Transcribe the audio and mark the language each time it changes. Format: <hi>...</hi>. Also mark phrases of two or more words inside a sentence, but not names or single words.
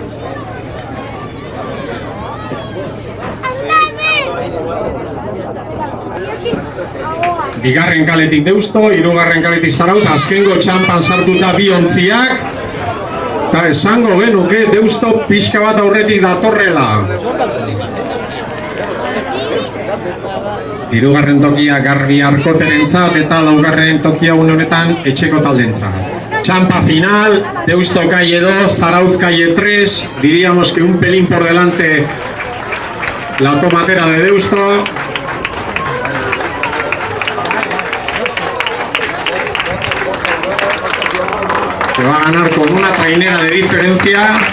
<eu>Bigarren kaletik Deusto, hirugarren kaletik Zarauz, azkengo txampan sartuta bi ontziak, eta esango genuke Deusto pixka bat aurretik datorrela. Hirugarren tokia Garbi Arkoterentzat eta laugarren tokia une honetan etxeko taldentzat.</eu> <es>Txampa final, Deusto calle 2, Zarauz calle 3, diríamos que un pelín por delante la tomatera de Deusto. Que va a ganar con una trainera de diferencia.</es>